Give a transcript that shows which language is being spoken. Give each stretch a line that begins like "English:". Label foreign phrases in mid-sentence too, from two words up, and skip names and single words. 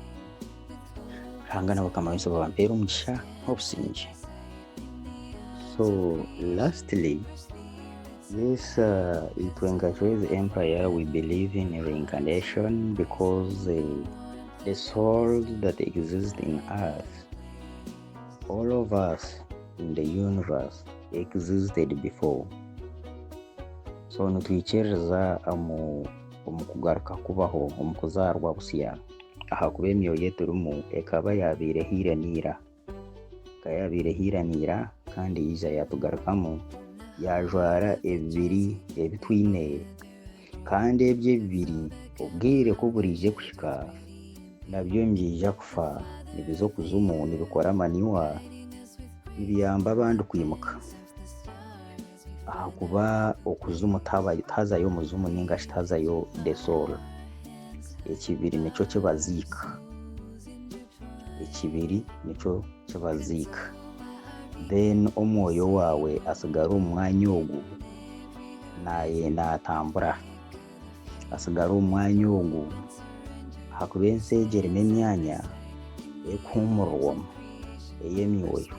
English: So lastly, yes, in Chinese Empire we believe in reincarnation, because the souls that exist in earth, all of us in the universe existed before.
Nyankole: So nitwikyereza omu kugaruka kubaho, omu kuzaarwa busiya, ahakuba emyoyo eturimu ekaba yabaire hiiraniira kandi yiija yatugarukamu yajwara ebibiri ebitwine, kandi ebyo ebibiri obwire ko burije kuhika nabyo mbyija kufa, nibiza okuzimu nibikora maniwa, nibiyamba abandi kwimuka, ahakuba okuzimu tazayo omuzimu ningashi tazayo
English: the soul.
Nyankole: Ekibiri nikyo kibaziika, then omwoyo waawe asigara omu mwanya ogu nayenda atambura, asigara omu mwanya ogu hakuba ensi egi erimu emyanya ekuhuumurwamu ey'emyoyo.